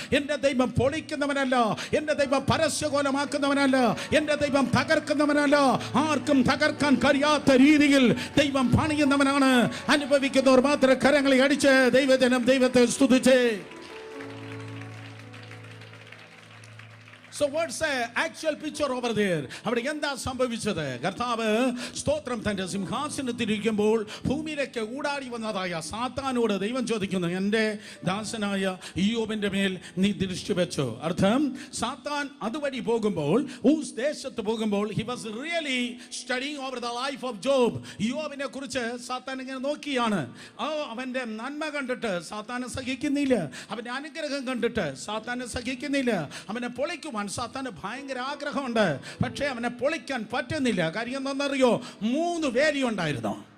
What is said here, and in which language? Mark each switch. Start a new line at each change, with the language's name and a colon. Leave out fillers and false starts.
Malayalam: എൻ്റെ ദൈവം പൊളിക്കുന്നവനല്ല, എൻ്റെ ദൈവം പരസ്യകോലമാക്കുന്നവനല്ല, എൻ്റെ ദൈവം തകർക്കുന്നവനല്ല. ആർക്കും തകർക്കാൻ കഴിയാത്ത രീതിയിൽ ദൈവം പണിയുന്നവനാണ്. അനുഭവിക്കുന്നവർ മാത്രം കരങ്ങളെ അടിച്ച് ദൈവജനം ദൈവത്തെ സ്തുതിച്ചേ.
English: So what's the actual picture over there?
Malayalam: അവിടെ എന്താ സംഭവിച്ചത്? കർത്താവ് സ്തോത്രം തന്റെ സിംഹാസനത്തിലിരിക്കുമ്പോൾ ഭൂമിയിലേക്ക് ഊടാടി വന്നതായ സാത്താനോട് ദൈവം ചോദിക്കുന്നു, എൻ്റെ ദാസനായ ഇയ്യോബിന്റെ മേൽ നീ ദൃഷ്ടി വെച്ചോ. അർത്ഥം, സാത്താൻ അതുവഴി പോകുമ്പോൾ, ഊസ് ദേശത്ത് പോകുമ്പോൾ,
English: he was really studying over the life of Job.
Malayalam: ഇയ്യോബിനെ കുറിച്ച് സാത്താൻ ഇങ്ങനെ നോക്കിയാണ്. അവന്റെ നന്മ കണ്ടിട്ട് സാത്താനെ സഹിക്കുന്നില്ല, അവന്റെ അനുഗ്രഹം കണ്ടിട്ട് സാത്താനെ സഹിക്കുന്നില്ല. അവനെ പൊളിക്കുവാൻ സാത്താന് ഭയങ്കര ആഗ്രഹമുണ്ട്, പക്ഷേ അവനെ പൊളിക്കാൻ പറ്റുന്നില്ല. കാര്യം എന്താണെന്നറിയോ? 3 വേലിയുണ്ടായിരുന്നു.